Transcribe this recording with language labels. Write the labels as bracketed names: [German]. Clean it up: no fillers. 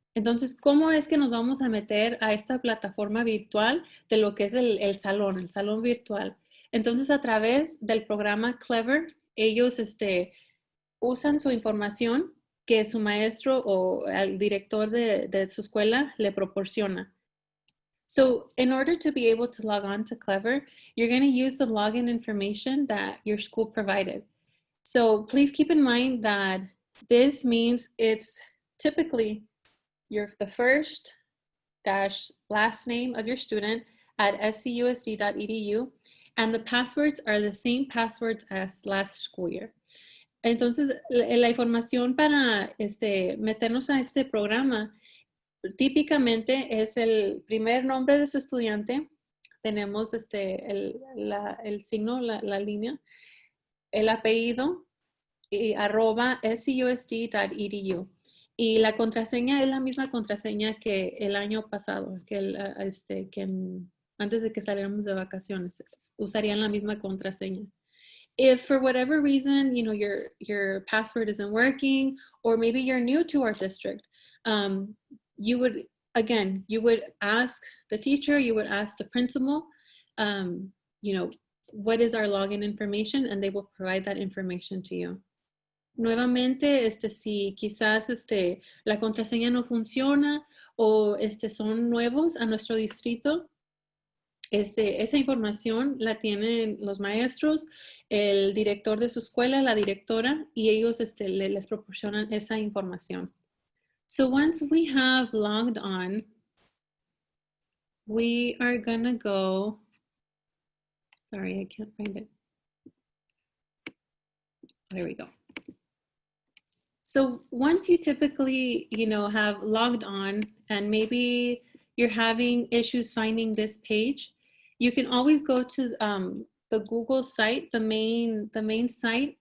[Spanish] Entonces, ¿cómo es que nos vamos a meter a esta plataforma virtual de lo que es el salón virtual? Entonces, a través del programa Clever, ellos usan su información que su maestro o el director de su escuela le proporciona. [English] So in order to be able to log on to Clever, you're going to use the login information that your school provided. So please keep in mind that this means it's typically the first dash last name of your student at scusd.edu, and the passwords are the same passwords as last school year. [Spanish] Entonces, la información para meternos a este programa típicamente es el primer nombre de su estudiante, tenemos el signo, la línea, el apellido y @scusd.edu. Y la contraseña es la misma contraseña que el año pasado, antes de que saliéramos de vacaciones, usarían la misma contraseña. [English] If for whatever reason, your password isn't working, or maybe you're new to our district, you would ask the teacher, you would ask the principal, what is our login information, and they will provide that information to you. [Spanish] Nuevamente, si quizás la contraseña no funciona o son nuevos a nuestro distrito, esa información la tienen los maestros, el director de su escuela, la directora, y ellos les proporcionan esa información. [English] So once we have logged on, we are gonna go, sorry, I can't find it. There we go. So once you typically, have logged on and maybe you're having issues finding this page, you can always go to the Google site, the main site.